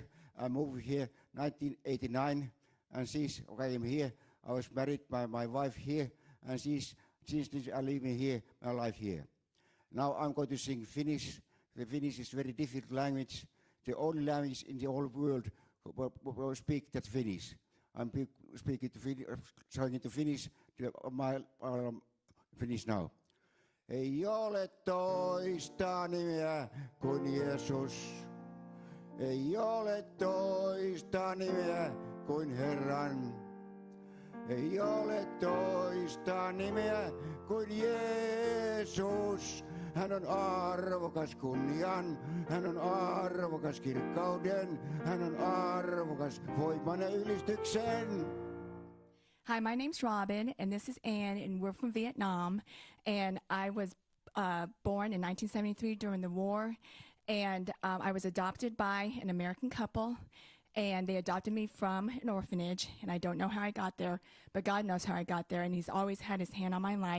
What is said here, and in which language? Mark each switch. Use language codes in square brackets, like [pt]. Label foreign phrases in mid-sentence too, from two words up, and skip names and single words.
[en] I moved here 1989, and since I am here, I was married by my wife here, and since I live here, my life here. Now I'm going to sing Finnish. The Finnish is a very difficult language, the only language in the whole world who speak that Finnish. I'm speaking to Finnish, trying to Finnish my Finnish now. [fi] Ei ole toista nimeä kuin Jeesus. Ei ole toista nimeä kuin Herran. Ei ole toista nimeä kuin Jeesus. Hän on arvokas kunnian, hän on arvokas kirkkauden, hän on arvokas voiman ja ylistyksen. [en] Hi, my name's Robin, and this is Ann, and we're from Vietnam. And I was born in 1973 during the war, and I was adopted by an American couple, and they adopted me from an orphanage, and I don't know how I got there, but God knows how I got there, and he's always had his hand on my life.